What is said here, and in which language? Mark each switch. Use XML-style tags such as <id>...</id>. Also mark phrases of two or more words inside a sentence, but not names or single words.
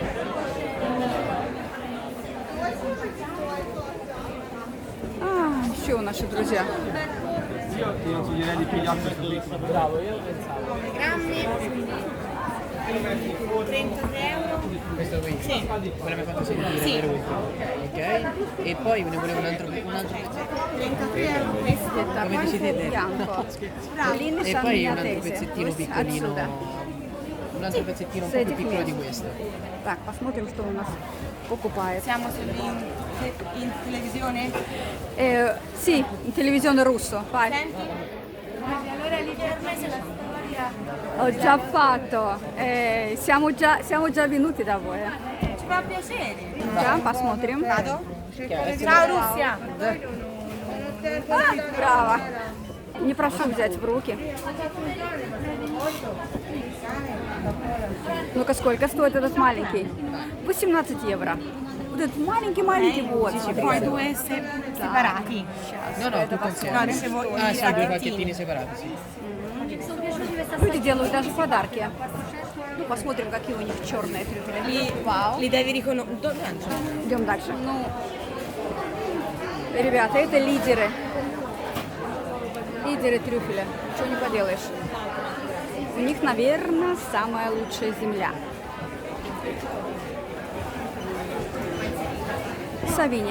<ru>Еще наши друзья.</ru> <it>Io ti direi di pigliare questo qui. Bravo, io Grammi 33 euro. Questo qui? Sì. Quella mi ha fatto sentire per ultimo. Ok? E poi ne volevo un altro pezzetto. 33 euro. Come vi siete detti?</it> <ru>Bianco. Длинный</ru> <it>E poi un altro</it> <ru>шампиньонese.</ru> <it>pezzettino</it> <ru>Вот</ru> <it>piccolino.</it> <ru>отсюда.</ru> <it>Un altro pezzettino un</it> <ru>С</ru> <it>po' più</it> <ru>этих</ru> <it>piccolo</it> <ru>мест.</ru> <it>di questo.</it> <ru>Так, посмотрим, что у нас покупает.</ru> <it>Siamo in televisione? Sì, in televisione russo. Vai. Senti? Allora lì per me c'è la storia. Ho già fatto. Siamo già venuti da voi. Ci fa piacere.</it> <ru>Да, посмотрим.</ru> <it>Ciao Russia.</it> <ru>Браво. Не прошу взять в руки. Ну-ка, сколько стоит этот маленький? 18 евро. Вот этот маленький-маленький, вот.</ru> <it>Poi due separati. No, no, tutto insieme. No, dicevo Ah, i sì, due pacchettini. pacchettini separati, sì.</it> <ru>Люди делают даже подарки. Ну, посмотрим, какие у них черные трюфели. Вау.</ru> <it>Li devi riconoscere.</it> <ru>Идем дальше. Ну, ребята, это лидеры. Лидеры трюфеля. Ничего не поделаешь. У них, наверное, самая лучшая земля. Савини.</ru>